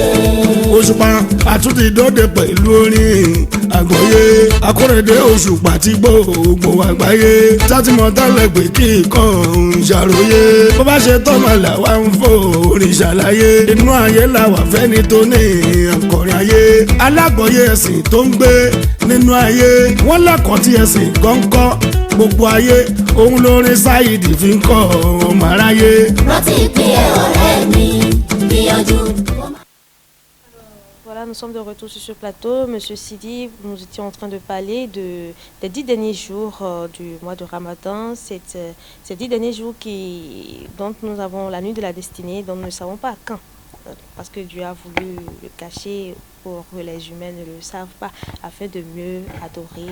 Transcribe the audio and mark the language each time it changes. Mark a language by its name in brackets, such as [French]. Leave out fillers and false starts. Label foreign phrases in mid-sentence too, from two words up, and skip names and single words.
[Yoruba] Òṣùpá àtúntì dóde pẹ̀lú orin àgbọ́yé Akóredé Òṣùpá ti gbogbo àgbáyé sátìmọ̀ tálẹ̀ pé kí nǹkan ń ṣàròyé bó bá ṣe tọ́mọ làwa ń fò orin ṣàlàyé inú ayé làwà fẹ́ni tó ní akọrin ayé alágbọ̀yé ẹ̀sìn tó ń gbé nínú ayé wọ́n lẹ́kọ̀ọ́ tí ẹ̀sìn gọ́ńkọ́ gbogbo ayé òun lórin Sáyídì fi ń kọ́ ọmọ aráyé. rántí ìpínyẹ ọ̀rẹ́ mi gbìyànjú. [French] Voilà, nous sommes de retour sur ce plateau. Monsieur Sidi, nous étions en train de parler des 10 derniers jours du mois de Ramadan. Ces 10 derniers jours dont nous avons la nuit de la destinée, dont nous ne savons pas quand. Parce que Dieu a voulu le cacher pour que les humains ne le savent pas, afin de mieux adorer.